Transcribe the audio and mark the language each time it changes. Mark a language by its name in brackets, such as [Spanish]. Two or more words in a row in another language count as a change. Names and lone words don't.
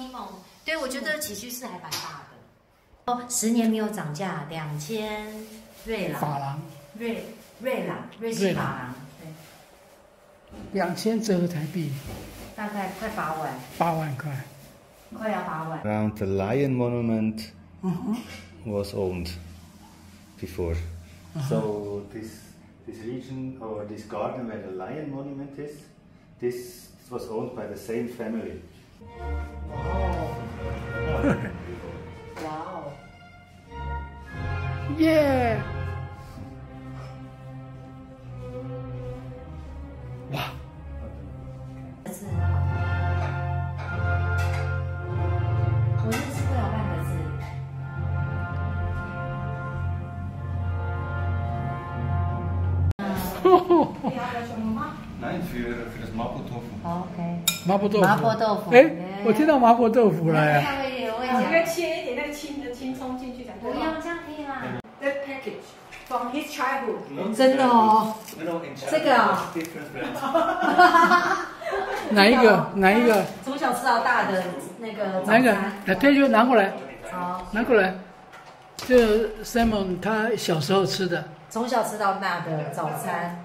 [Chinese] 西蒙，对我觉得起居室还蛮大的。哦，10年没有涨价，2000瑞郎。法郎。瑞士法郎。对。2000折合台币。大概快8万。 8万块。快要8万。 [English] Around the lion monument was owned before. So this region or this garden where the lion monument is, this was owned by the same family. Wow. Yeah. [Chinese] 哇！我认识不了半个字。 [German] Nein, für das Mapo-Tofu. [Chinese] OK。麻婆豆腐。麻婆豆腐。哎，我听到麻婆豆腐了呀。我也讲。应该切一点那个青葱进去才对。不用，这样可以吗 [English] The package from his childhood. [Chinese] 真的哦。这个啊。哪一个？从小吃到大的那个。哪一个？来，推就拿过来。好。拿过来。这 Simon 他小时候吃的。从小吃到大的早餐。